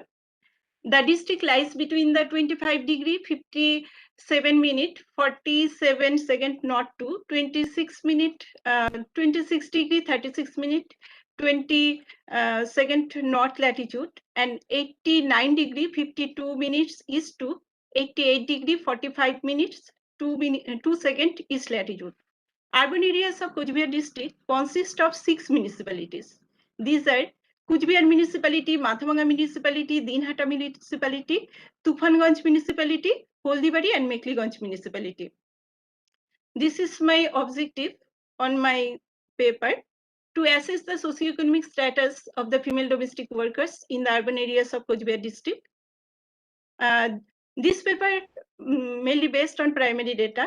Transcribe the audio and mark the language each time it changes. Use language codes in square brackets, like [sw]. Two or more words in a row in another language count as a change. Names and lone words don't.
[en] The district lies between the 25 degree 57 minute 47 second north to 26 minute 26 degree 36 minute 20 second north latitude and 89 degree 52 minutes east to 88 degree 45 minutes 2 second east latitude. Urban areas of Cooch Behar district consist of 6 municipalities. These are Cooch Behar municipality, Mathabanga municipality, Dinhata municipality, Tufanganj municipality, Holdibari and Mekliganj municipality. This is my objective on my paper to assess the socio-economic status of the female domestic workers in the urban areas of Cooch Behar district. This paper mainly based on primary data.